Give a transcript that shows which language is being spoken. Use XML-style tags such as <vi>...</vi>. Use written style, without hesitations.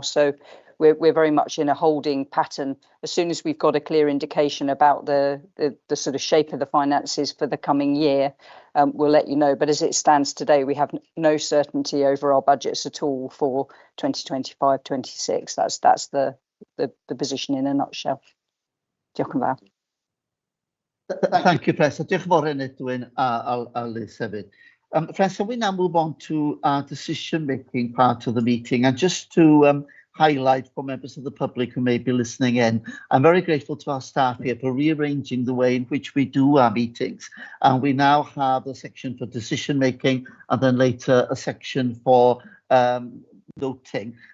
<en>So we're very much in a holding pattern. As soon as we've got a clear indication about the sort of shape of the finances for the coming year, we'll let you know. But as it stands today, we have no certainty over our budgets at all for 2025-26. That's the position in a nutshell.</en> <cy>Diolch yn fawr.</cy> <en>Thank you, Professor.</en> <cy>Diolch yn fawr Edwin a Liz hefyd.</cy> <en>Professor, we now move on to our decision-making part of the meeting, and just to highlight for members of the public who may be listening in, I'm very grateful to our staff here for rearranging the way in which we do our meetings. And we now have a section for decision making, and then later a section for voting.</en>